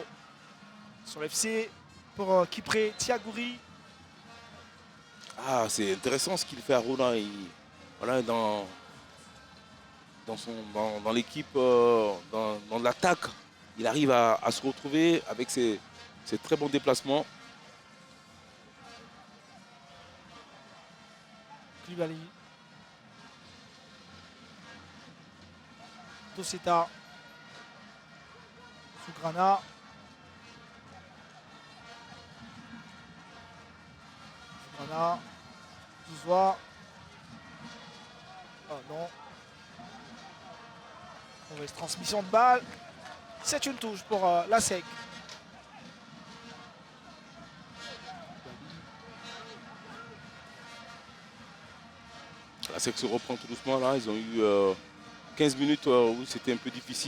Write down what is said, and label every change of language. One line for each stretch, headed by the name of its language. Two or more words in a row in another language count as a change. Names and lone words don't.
French: Sur l'FC pour Kipré, Tiagouri. Ah, c'est intéressant ce qu'il fait à Roland. Voilà, dans l'équipe, dans l'attaque, il arrive à se retrouver avec ses très bons déplacements. Koulibaly. Toseta. Sougrana. Sougrana. Zouzoua. Oh non. Mauvaise transmission de balle. C'est une touche pour la SEC. La SEC se reprend tout doucement là. Ils ont eu 15 minutes où c'était un peu difficile.